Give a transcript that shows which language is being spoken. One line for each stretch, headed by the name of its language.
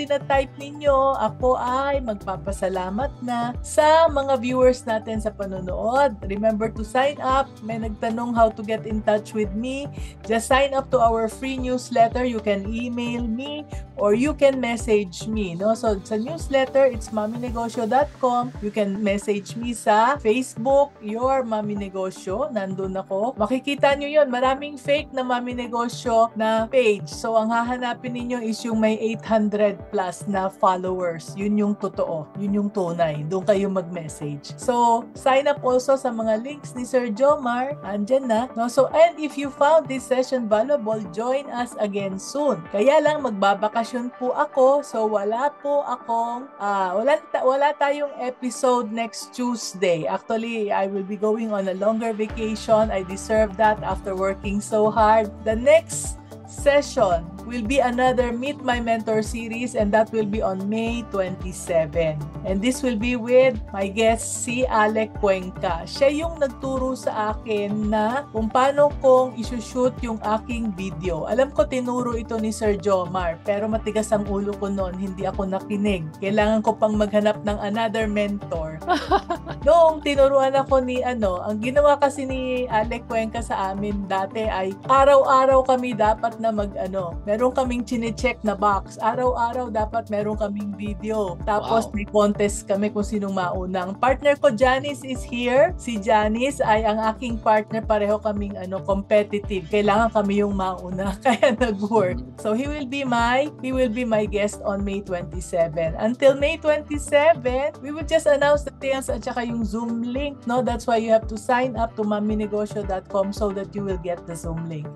Filipino: tinatype ninyo, ako ay magpapasalamat na sa mga viewers natin sa panonood.
English: Remember to sign up.
Filipino: May nagtanong
English: how to get in touch with me. Just sign up to our free newsletter. You can email me or you can message me. No? So sa newsletter, it's maminegosyo.com. You can message me sa Facebook, Your Mami Negosyo.
Filipino: Nandun ako. Makikita nyo yun. Maraming fake na Mami Negosyo na page. So ang hahanapin ninyo is yung may 800 plus na followers. Yun yung totoo. Yun yung tunay. Doon kayo mag-message.
English: So sign up also sa mga links ni Sir Jomar.
Filipino: Andyan na. No?
English: So, and if you found this session valuable, join us again soon.
Filipino: Kaya lang magbabakasyon po ako. So wala po akong wala tayong episode next Tuesday.
English: Actually, I will be going on a longer vacation. I deserve that after working so hard. The next session will be another Meet My Mentor series, and that will be on May 27. And this will be with my guest, si Alec Cuenca.
Filipino: Siya yung nagturo sa akin na kung paano kong isushoot yung aking video. Alam ko tinuro ito ni Sir Jomar, pero matigas ang ulo ko noon, hindi ako nakinig. Kailangan ko pang maghanap ng another mentor. Noong tinuruan ako ni ang ginawa kasi ni Alec Cuenca sa amin dati ay araw-araw kami dapat na meron kaming chine-check na box. Araw-araw dapat meron kaming video. Tapos may contest kami kung sinong mauna. Ang partner ko, Janice, is here. Si Janice ay ang aking partner. Pareho kaming competitive. Kailangan kami yung mauna. Kaya nag-work.
English: So he will be my guest on May 27. Until May 27, we will just announce the details
Filipino: at saka yung
English: Zoom link. No, that's why you have to sign up to maminegosyo.com so that you will get the Zoom link.